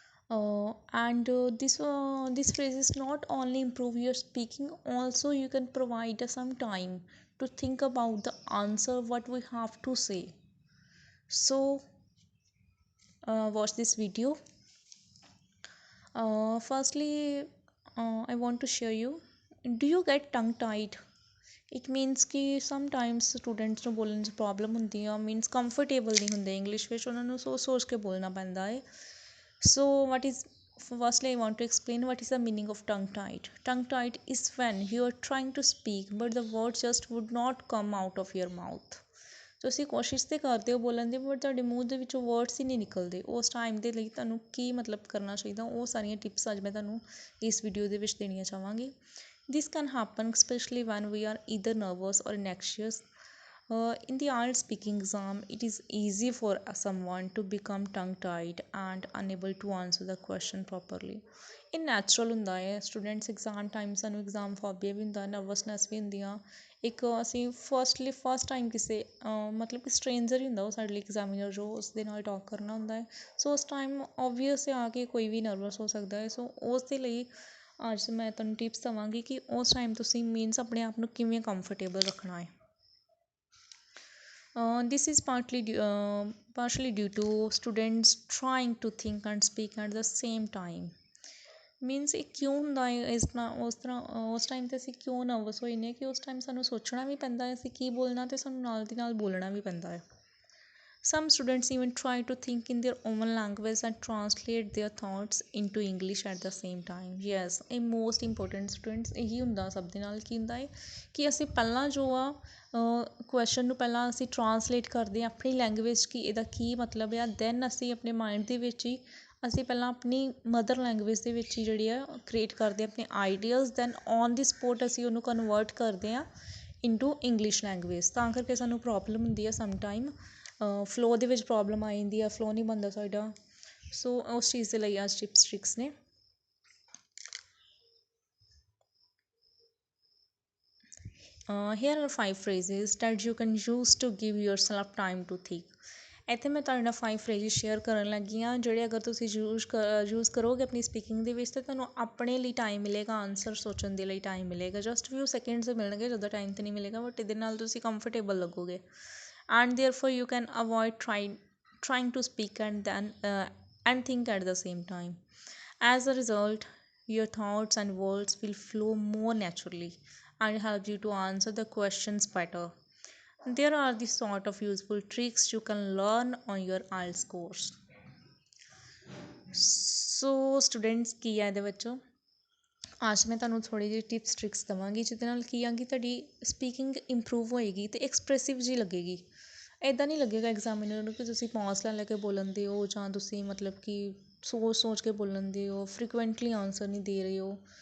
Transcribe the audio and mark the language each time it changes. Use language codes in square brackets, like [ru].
[en] And this phrase is not only improve your speaking, also you can provide some time to think about the answer what we have to say. So watch this video. Firstly, I want to share you, do you get tongue tied? It means [pa] ਕਿ [en] sometimes [pa] students ਨੂੰ ਬੋਲਣ 'ਚ problem ਹੁੰਦੀ ਆ, means comfortable ਨਹੀਂ ਹੁੰਦੇ English ਵਿੱਚ, ਉਹਨਾਂ ਨੂੰ ਸੋਚ ਸੋਚ ਕੇ ਬੋਲਣਾ ਪੈਂਦਾ ਹੈ. [en] So what is, firstly I want to explain what is the meaning of tongue tied. Tongue tied is when you are trying to speak but the words just would not come out of your mouth. [pa] ਤੁਸੀਂ ਕੋਸ਼ਿਸ਼ ਤਾਂ ਕਰਦੇ ਹੋ ਬੋਲਣ ਦੀ, but ਤੁਹਾਡੇ ਮੂੰਹ ਦੇ ਵਿੱਚੋਂ ਵਰਡਸ ਹੀ ਨਹੀਂ ਨਿਕਲਦੇ. ਉਸ ਟਾਈਮ ਦੇ ਲਈ ਤੁਹਾਨੂੰ ਕੀ ਮਤਲਬ ਕਰਨਾ ਚਾਹੀਦਾ, ਉਹ ਸਾਰੀਆਂ ਟਿਪਸ ਅੱਜ ਮੈਂ ਤੁਹਾਨੂੰ ਇਸ ਵੀਡੀਓ ਦੇ ਵਿੱਚ ਦੇਣੀਆਂ ਚਾਹਾਂਗੀ. [en] This can happen especially when we are either nervous or anxious. In the IELTS speaking exam, it is easy for someone to become tongue-tied and unable to answer the question properly. [pa] ਇਹ natural ਹੁੰਦਾ ਹੈ. Students exam time ਸਾਨੂੰ exam phobia ਵੀ ਹੁੰਦਾ, nervousness ਵੀ ਹੁੰਦੀ ਆ. ਇੱਕ ਅਸੀਂ first time ਕਿਸੇ ਮਤਲਬ ਕਿ ਸਟਰੇਂਜਰ ਹੀ ਹੁੰਦਾ ਉਹ ਸਾਡੇ ਲਈ ਐਗਜ਼ਾਮੀਨਰ, ਜੋ ਉਸ ਦੇ ਨਾਲ ਟਾਕ ਕਰਨਾ ਹੁੰਦਾ ਹੈ. ਸੋ ਉਸ ਟਾਈਮ ਓਬਵੀਅਸ ਆ ਕੇ ਕੋਈ ਵੀ ਨਰਵਸ ਹੋ ਸਕਦਾ ਹੈ. ਸੋ ਉਸ ਦੇ ਲਈ ਅੱਜ ਮੈਂ ਤੁਹਾਨੂੰ ਟਿਪਸ ਦੇਵਾਂਗੀ ਕਿ ਉਸ ਟਾਈਮ ਤੁਸੀਂ ਮੀਨਸ ਆਪਣੇ ਆਪ ਨੂੰ ਕਿਵੇਂ ਕੰਫਰਟੇਬਲ ਰੱਖਣਾ ਹੈ. [en] This is partially due to students trying to think and speak at the same time. [pa] Means ਇਹ ਕਿਉਂ ਹੁੰਦਾ ਹੈ ਇਸ ਤਰ੍ਹਾਂ, ਉਸ ਟਾਈਮ 'ਤੇ ਅਸੀਂ ਕਿਉਂ ਨਰਵਸ ਹੋਏ ਨੇ ਕਿ ਉਸ ਟਾਈਮ ਸਾਨੂੰ ਸੋਚਣਾ ਵੀ ਪੈਂਦਾ ਹੈ ਅਸੀਂ ਕੀ ਬੋਲਣਾ, ਅਤੇ ਸਾਨੂੰ ਨਾਲ ਦੀ ਨਾਲ ਬੋਲਣਾ ਵੀ ਪੈਂਦਾ ਹੈ. [en] Some students even try to think in their own language and translate their thoughts into English at the same time. [pa] Yes, ਇਹ [en] most important [pa] students ਇਹੀ ਹੁੰਦਾ ਸਭ ਦੇ ਨਾਲ. ਕੀ ਹੁੰਦਾ ਹੈ ਕਿ ਅਸੀਂ ਪਹਿਲਾਂ ਜੋ ਆ ਕੁਐਸਚਨ ਨੂੰ ਪਹਿਲਾਂ ਅਸੀਂ ਟਰਾਂਸਲੇਟ ਕਰਦੇ ਹਾਂ ਆਪਣੀ ਲੈਂਗੁਏਜ, ਕਿ ਇਹਦਾ ਕੀ ਮਤਲਬ ਆ. ਦੈਨ ਅਸੀਂ ਆਪਣੇ ਮਾਇੰਡ ਦੇ ਵਿੱਚ ਹੀ ਅਸੀਂ ਪਹਿਲਾਂ ਆਪਣੀ ਮਦਰ ਲੈਂਗੁਏਜ ਦੇ ਵਿੱਚ ਹੀ ਜਿਹੜੀ ਆ ਕ੍ਰੀਏਟ ਕਰਦੇ ਹਾਂ ਆਪਣੇ ideas. [en] then on the spot [pa] ਅਸੀਂ ਉਹਨੂੰ ਕਨਵਰਟ ਕਰਦੇ ਹਾਂ [en] Into English language. [pa] ਤਾਂ ਕਰਕੇ ਸਾਨੂੰ ਪ੍ਰੋਬਲਮ ਹੁੰਦੀ ਆ ਸਮ ਟਾਈਮ, ਫਲੋ ਦੇ ਵਿੱਚ ਪ੍ਰੋਬਲਮ ਆ ਜਾਂਦੀ ਆ, ਫਲੋ ਨਹੀਂ ਬਣਦਾ ਸਾਡਾ. ਸੋ ਉਸ ਚੀਜ਼ ਦੇ ਲਈ ਅੱਜ ਟਿਪਸ ਟ੍ਰਿਕਸ ਨੇ. [en] Here are 5 phrases that you can use to give yourself time to think. [pa] ਇੱਥੇ ਮੈਂ ਤੁਹਾਡੇ ਨਾਲ 5 phrases ਸ਼ੇਅਰ ਕਰਨ ਲੱਗੀ ਹਾਂ, ਜਿਹੜੇ ਅਗਰ ਤੁਸੀਂ ਯੂਜ਼ ਕਰੋਗੇ ਆਪਣੀ ਸਪੀਕਿੰਗ ਦੇ ਵਿੱਚ, ਤਾਂ ਤੁਹਾਨੂੰ ਆਪਣੇ ਲਈ ਟਾਈਮ ਮਿਲੇਗਾ, ਆਨਸਰ ਸੋਚਣ ਦੇ ਲਈ ਟਾਈਮ ਮਿਲੇਗਾ. [en] just few seconds [pa] ਮਿਲਣਗੇ, ਜ਼ਿਆਦਾ ਟਾਈਮ ਤਾਂ ਨਹੀਂ ਮਿਲੇਗਾ, ਬਟ ਇਹਦੇ ਨਾਲ ਤੁਸੀਂ comfortable ਲੱਗੋਗੇ. [en] And therefore you can avoid trying to speak and think at the same time. As a result, your thoughts and words will flow more naturally and help you to answer the questions better. There are the sort of useful tricks you can learn on your IELTS course. So students, [pa] ਕੀ ਹੈ ਇਹਦੇ ਵਿੱਚੋਂ ਅੱਜ ਮੈਂ ਤੁਹਾਨੂੰ ਥੋੜ੍ਹੀ ਜਿਹੀ tips tricks ਦੇਵਾਂਗੀ, ਜਿਹਦੇ ਨਾਲ ਕੀ ਆ ਕਿ ਤੁਹਾਡੀ ਸਪੀਕਿੰਗ ਇੰਪਰੂਵ ਹੋਏਗੀ ਅਤੇ ਐਕਸਪ੍ਰੈਸਿਵ ਜਿਹੀ ਲੱਗੇਗੀ. ਇੱਦਾਂ ਨਹੀਂ ਲੱਗੇਗਾ ਐਗਜ਼ਾਮੀਨਰ ਨੂੰ ਕਿ ਤੁਸੀਂ ਪੌਜ਼ ਲੈ ਕੇ ਬੋਲਣ ਦੇ ਹੋ, ਜਾਂ ਤੁਸੀਂ ਮਤਲਬ ਕਿ ਸੋਚ ਕੇ ਬੋਲਣ ਦੇ ਹੋ, ਫਰੀਕੁਐਂਟਲੀ ਆਨਸਰ ਨਹੀਂ ਦੇ ਰਹੇ ਹੋ.